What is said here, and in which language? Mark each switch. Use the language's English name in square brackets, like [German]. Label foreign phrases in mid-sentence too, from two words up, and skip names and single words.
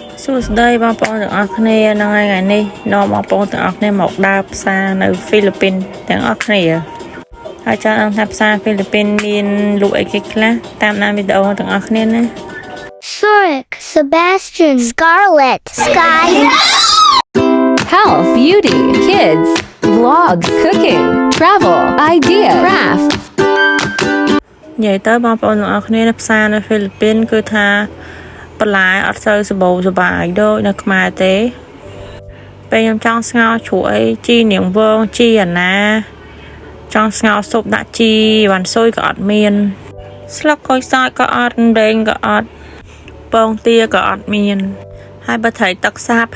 [Khmer] សួស្តីបងប្អូនទាំងអស់គ្នានៅថ្ងៃនេះនាំបងប្អូនទាំងអស់គ្នាមកដើរផ្សារនៅហ្វីលីពីនទាំងអស់គ្នាហើយចង់ដឹងថាផ្សារហ្វីលីពីនមានលក់អីគេខ្លះតាមដានវីដេអូទាំងអស់គ្នាណា Sonic, Sebastian, Scarlet, Sky. [English] Health, beauty, kids, vlogs, cooking, travel, idea, crafts. [Khmer] និយាយទៅបងប្អូនទាំងអស់គ្នានៅផ្សារនៅហ្វីលីពីនគឺថាបន្លែអត់សូវសម្បូរសប្បាយដូចនៅខ្មែរទេពេលខ្ញុំចង់ស្ងោរជ្រក់អីជីនាងវងជីអាណាចង់ស្ងោរស៊ុបដាក់ជីវ៉ាន់ស៊ុយក៏អត់មានស្លឹកក្រូចសើចក៏អត់ដេងក៏អត់ពងទាក៏អត់មានហើយបើត្រីទឹកសាប